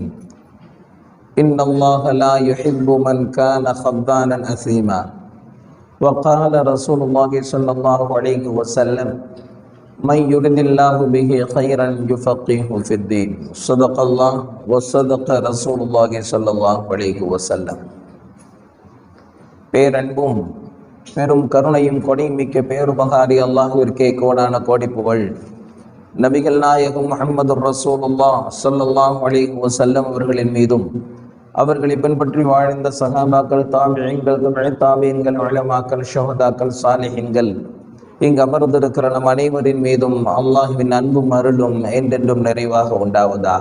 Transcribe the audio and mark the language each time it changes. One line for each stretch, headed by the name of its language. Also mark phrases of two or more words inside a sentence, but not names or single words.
Arabic: إن الله لا يحب من كان خبانا أثيما. وقال رسول الله صلى الله عليه وسلم: من يرد الله به خيرا يفقهه في الدين. صدق الله وصدق رسول الله صلى الله عليه وسلم.
Tamil: பேரன்பும் பெரும் கருணையும் கொடைமிக்க பேருபகாரி அல்லாஹ்விற்கே கோடான கோடி புகழ். நபிகள் நாயகம்
Arabic: محمد رسول الله صلى الله عليه وسلم
Tamil: அவர்களின் மீதும், அவர்களை பின்பற்றி வாழ்ந்த சஹாபாக்கள், தாபிஈன்கள், தாபீன்கள், உலமாக்கள், ஷுஹதாக்கள், சாலிஹீன்கள், இங்கு அமர்ந்திருக்கிற நம் அனைவரின் மீதும் அல்லாஹ்வின் அன்பும் அருளும் என்றென்றும் நிறைவாக உண்டாவதாக.